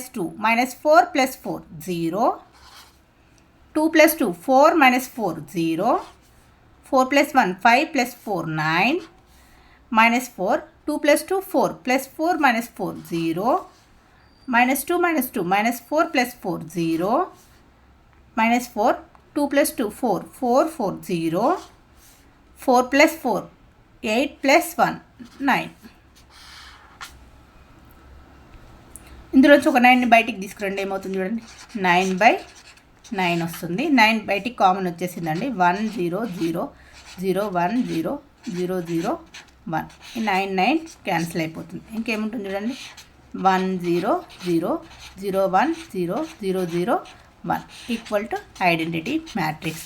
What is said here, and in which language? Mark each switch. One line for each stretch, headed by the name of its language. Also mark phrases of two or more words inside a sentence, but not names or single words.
English: 2 minus 4 plus 4 0 2 plus 2 4 minus 4 0 4 plus 1 5 plus 4 9 minus 4 2 plus 2 4 plus 4 minus 4 0 minus 2 minus 2 minus 4 plus 4 0 minus 4 2 plus 2 4 4 4 0 4 plus 4 8 plus 1 9.
Telugu: ఇందులోంచి ఒక 9ని బయటికి తీసుకురండి, ఏమవుతుంది చూడండి, 9/9 వస్తుంది. 9 బయటికి కామన్ వచ్చేసిందండి, 1 0 0 0 1 0 0 0 1. ఈ 9 9 క్యాన్సిల్ అయిపోతుంది, ఇంకేముంటుంది చూడండి, 1 0 0 0 1 0 0 0 1
English: equal to identity matrix.